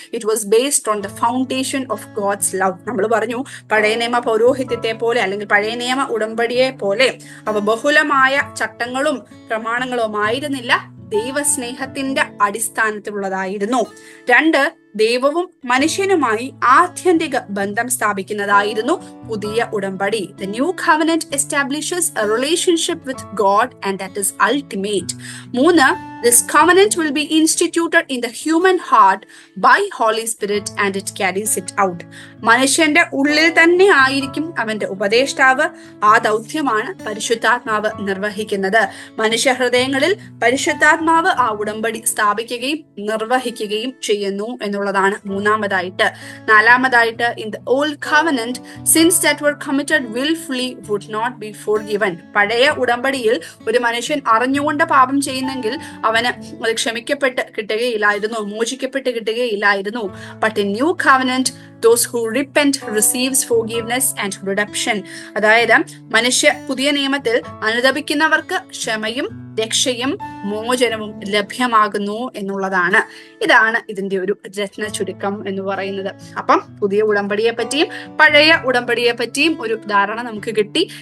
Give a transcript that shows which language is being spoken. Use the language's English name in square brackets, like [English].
[English] It was based on the foundation of God's love. [Malayalam] നമ്മൾ പറഞ്ഞു, പഴയ നിയമ പൗരോഹിത്യത്തെ പോലെ അല്ലെങ്കിൽ പഴയ നിയമ ഉടമ്പടിയെ പോലെ അവ ബഹുലമായ ചട്ടങ്ങളും പ്രമാണങ്ങളും ആയിരുന്നില്ല, ദൈവസ്നേഹത്തിന്റെ അടിസ്ഥാനത്തിലുള്ളതായിരുന്നു. 2, ദൈവവും മനുഷ്യനുമായി ആത്യന്തിക ബന്ധം സ്ഥാപിക്കുന്നതായിരുന്നു പുതിയ ഉടമ്പടി. [English] The new covenant establishes a relationship with God and that is ultimate. 3, this covenant will be instituted in the human heart by Holy Spirit and it carries it out. [Malayalam] മനുഷ്യന്റെ ഉള്ളിൽ തന്നെ ആയിരിക്കും അവന്റെ ഉപദേഷ്ടാവ്. ആ ദൗത്യമാണ് പരിശുദ്ധാത്മാവ് നിർവഹിക്കുന്നത്. മനുഷ്യ ഹൃദയങ്ങളിൽ പരിശുദ്ധാത്മാവ് ആ ഉടമ്പടി സ്ഥാപിക്കുകയും നിർവഹിക്കുകയും ചെയ്യുന്നു എന്നുള്ളതാണ് 3-മതായിട്ട്. 4-മതായിട്ട്, [English] in the old covenant sins that were committed willfully would not be forgiven. [Malayalam] പഴയ ഉടമ്പടിയിൽ ഒരു മനുഷ്യൻ അറിഞ്ഞുകൊണ്ട് പാപം ചെയ്യുന്നെങ്കിൽ അവന് അത് ക്ഷമിക്കപ്പെട്ട് കിട്ടുകയില്ലായിരുന്നു, മോചിക്കപ്പെട്ട് കിട്ടുകയില്ലായിരുന്നു. [English] But in new covenant those who repent receives forgiveness and redemption. [Malayalam] അതായത് പുതിയ നിയമത്തിൽ അനുതപിക്കുന്നവർക്ക് ക്ഷമയും രക്ഷയും മോചനവും ലഭ്യമാകുന്നു എന്നുള്ളതാണ്. ഇതാണ് ഇതിന്റെ ഒരു രത്ന ചുരുക്കം എന്ന് പറയുന്നത്. അപ്പം പുതിയ ഉടമ്പടിയെ പറ്റിയും പഴയ ഉടമ്പടിയെ പറ്റിയും ഒരു ധാരണ നമുക്ക് കിട്ടി.